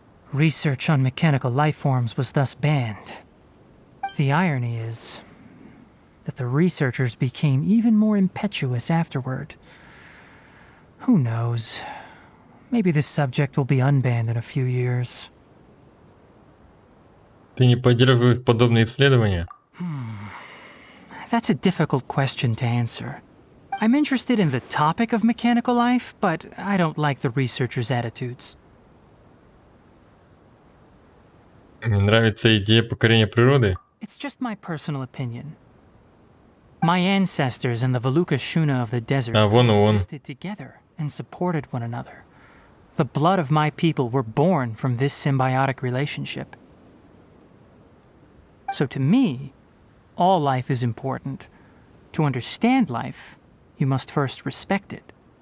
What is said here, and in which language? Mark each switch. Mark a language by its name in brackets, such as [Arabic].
[English] Research on mechanical lifeforms was thus banned. The irony is that the researchers became even more impetuous afterward. Who knows? Maybe this subject will be unbanned in a few years. [Russian] Ты не поддерживаешь подобные исследования? [English] That's a difficult question to answer. I'm interested in the topic of mechanical life, but I don't like the researchers' attitudes. [Russian] Мне нравится идея покорения природы. [English] It's just my personal opinion. My ancestors and the Valuka Shuna of the desert [Russian] вон и он. [English] existed together and supported one another. The blood of my people were born from this symbiotic relationship. So to me, all life is important. To understand life, you must first respect it.